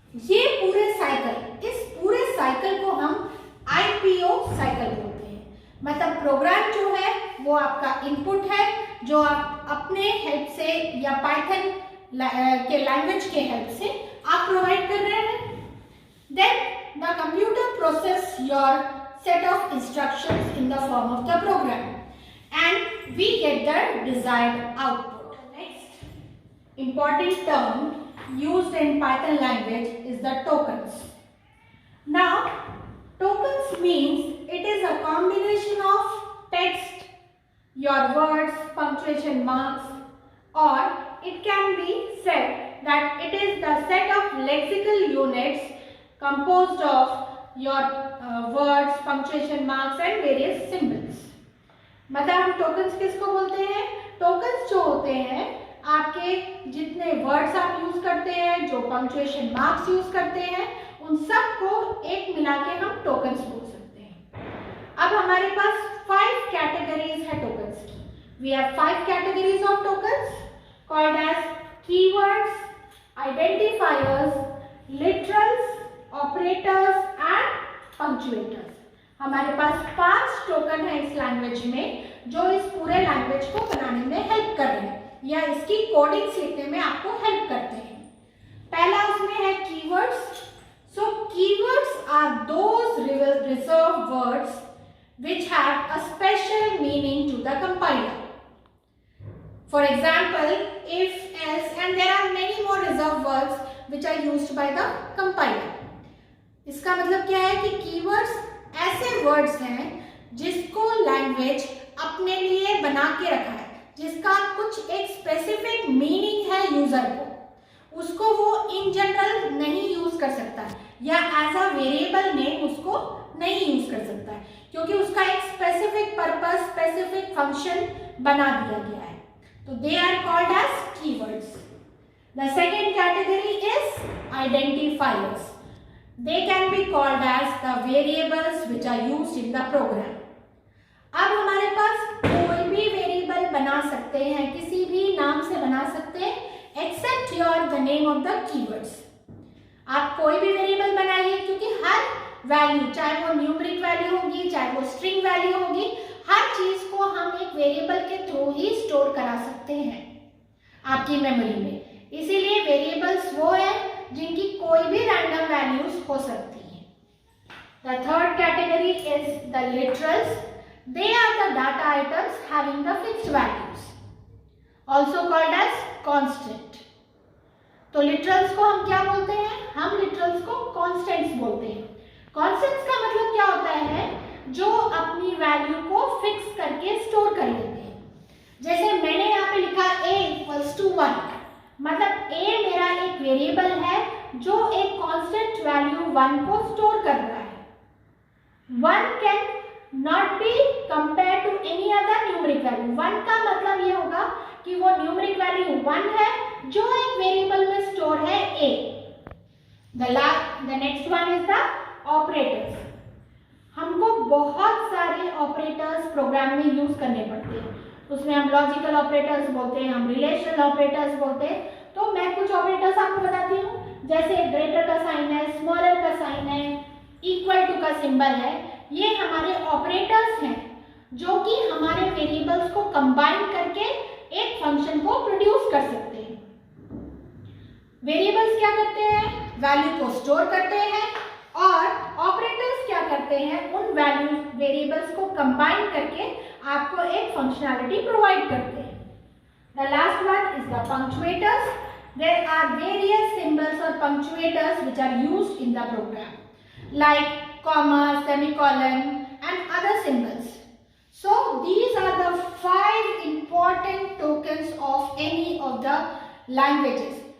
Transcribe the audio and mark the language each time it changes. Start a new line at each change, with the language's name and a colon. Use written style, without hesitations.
Hindi: ये पूरे साइकिल, इस पूरे साइकिल को हम IPO साइकिल बोलते हैं. मतलब प्रोग्राम जो है वो आपका इनपुट है, जो आप अपने हेल्प से या पाइथन के लैंग्वेज के हेल्प से आप प्रोवाइड कर रहे हैं.
English: Then the computer process your set of instructions in the form of the program and we get the desired output. Next important term used in Python language is the tokens. Now tokens means it is a combination of text, your words, punctuation marks, or it can be said that it is the set of lexical units composed of your words, punctuation marks and various symbols.
Hindi: मतलब हम tokens किसको बोलते हैं? tokens जो होते हैं आपके जितने words आप यूज करते हैं, जो punctuation marks यूज करते हैं, उन सब को एक मिला के हम tokens बोल सकते हैं. अब हमारे पास 5 categories है tokens की.
English: We have 5 categories of tokens called as keywords, identifiers, literals, operators and punctuators.
Hindi: हमारे पास 5 टोकन है इस लैंग्वेज में, जो इस पूरे लैंग्वेज को बनाने में हेल्प कर रहे हैं या इसकी कोडिंग्स लिखने में आपको हेल्प करते हैं. पहला उसमें है keywords.
English: So keywords are those reserved words which have a special meaning to the compiler. For example, if, else and there are many more reserved words which are used by the compiler.
Hindi: इसका मतलब क्या है कि keywords ऐसे words हैं जिसको language अपने लिए बना के रखा है, जिसका कुछ एक स्पेसिफिक मीनिंग है यूजर को, उसको वो इन जनरल नहीं यूज कर सकता या एज अ वेरिएबल नेम उसको नहीं यूज कर सकता है, क्योंकि उसका एक स्पेसिफिक पर्पस, स्पेसिफिक फंक्शन बना दिया गया है.
English: तो they are called as keywords. The second category is identifiers. They can be called as the variables which are used in the program.
Hindi: अब हमारे पास कोई भी वेरिएबल बना सकते हैं, किसी भी नाम से बना सकते हैं,
English: except your the name of the keywords.
Hindi: आप कोई भी वेरिएबल बनाइए, क्योंकि हर वैल्यू, चाहे वो न्यूमेरिक वैल्यू होगी, चाहे वो स्ट्रिंग वैल्यू होगी, हर चीज को हम एक वेरिएबल के थ्रू ही स्टोर करा सकते हैं आपकी मेमोरी में। इसीलिए वेरिएबल्स वो है जिनकी कोई भी रैंडम वैल्यूज हो सकती है।
English: The third category is the literals. They are the data items having the fixed values, also called as constant.
Hindi: तो literals को हम क्या बोलते हैं? हम literals को constants बोलते हैं। Constants का मतलब क्या होता है? जो अपनी वैल्यू को फिक्स करके स्टोर कर लेते हैं। जैसे मैंने यहाँ पे लिखा a equals to 1, मतलब a मेरा एक वेरिएबल है जो एक कांस्टेंट वैल्यू 1 को स्टोर कर रहा है।
English: 1 can not be compared to any other numeric value.
Hindi: 1 का मतलब ये होगा कि वो न्यूमेरिक वैल्यू 1 है जो एक वेरिएबल में स्टोर है a.
English: The next one is the operators.
Hindi: हमको बहुत सारे ऑपरेटर्स प्रोग्राम में यूज करने पड़ते हैं। उसमें हम लॉजिकल ऑपरेटर्स बोलते हैं, हम रिलेशनल ऑपरेटर्स बोलते हैं। तो मैं कुछ ऑपरेटर्स आपको बताती हूँ, जैसे ग्रेटर का साइन है, स्मॉलर का साइन है, इक्वल टू का सिंबल है। ये हमारे ऑपरेटर्स हैं जो कि हमारे वेरिएबल्स को कंबाइन करके एक फंक्शन को प्रोड्यूस कर सकते हैं। वेरिएबल्स क्या करते हैं? वैल्यू को स्टोर करते हैं, और ऑपरेटर्स क्या करते हैं? उन वैल्यू वेरिएबल्स को कंबाइन करके आपको एक फंक्शनैलिटी प्रोवाइड करते हैं।
English: The last one is the punctuators. There are various symbols or punctuators which are used in the program, like comma, semicolon, and other symbols. So these are the 5 important tokens of any of the languages.